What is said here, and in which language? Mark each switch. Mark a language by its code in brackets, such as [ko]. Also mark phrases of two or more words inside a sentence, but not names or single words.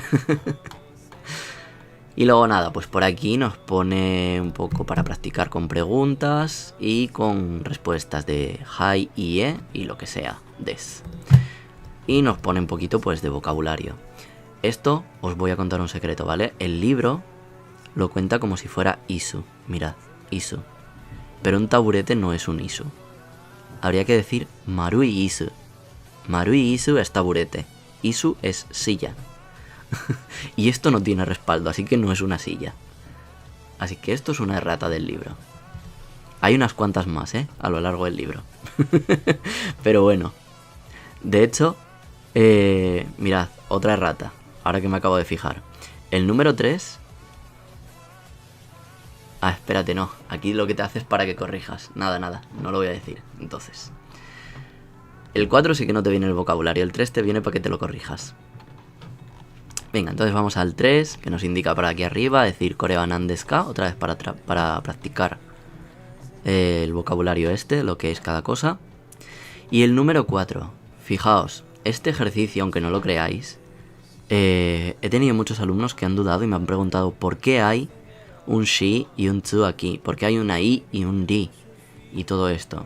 [es] Y luego nada, pues por aquí nos pone un poco para practicar con preguntas y con respuestas de hai y e y lo que sea, des. Y nos pone un poquito pues de vocabulario. Esto os voy a contar un secreto, ¿vale? El libro lo cuenta como si fuera isu. Mirad, isu. Pero un taburete no es un isu. Habría que decir [ja] 丸い椅子. 丸い椅子 [es] es taburete. Isu es silla. Y esto no tiene respaldo, así que no es una silla. Así que esto es una errata del libro. Hay unas cuantas más, a lo largo del libro. Pero bueno. De hecho, mirad, otra errata. Ahora que me acabo de fijar. El número 3... Ah, espérate, no. Aquí lo que te hace es para que corrijas. Nada, no lo voy a decir. Entonces, el 4 sí que no te viene el vocabulario. El 3 te viene para que te lo corrijas. Venga, entonces vamos al 3, que nos indica para aquí arriba, decir [ja] これは何ですか, [es] otra vez para practicar el vocabulario lo que es cada cosa. Y el número 4, fijaos, este ejercicio, aunque no lo creáis, he tenido muchos alumnos que han dudado y me han preguntado por qué hay un shi y un tsu aquí, por qué hay una i y un ri y todo esto.